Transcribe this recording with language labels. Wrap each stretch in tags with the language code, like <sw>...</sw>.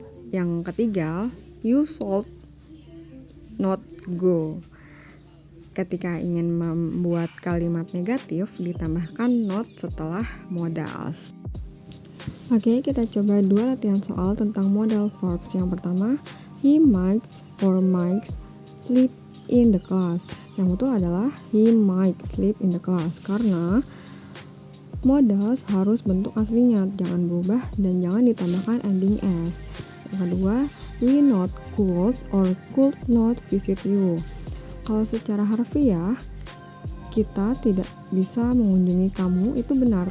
<id>Yang ketiga,</id> <en>you should not go.</en> <id>Ketika ingin membuat kalimat negatif, ditambahkan not setelah modals. Oke, kita coba 2 latihan soal tentang modal verbs. Yang pertama,</id> <en>he might or might sleep in the class.</en> <id>Yang betul adalah</id> <en>he might sleep in the class,</en> <id>karena modals harus bentuk aslinya, jangan berubah dan jangan ditambahkan ending s. Yang kedua,</id> <en>we not could or could not visit you.</en> <id>Kalau secara harfiah, kita tidak bisa mengunjungi kamu, itu benar.</id>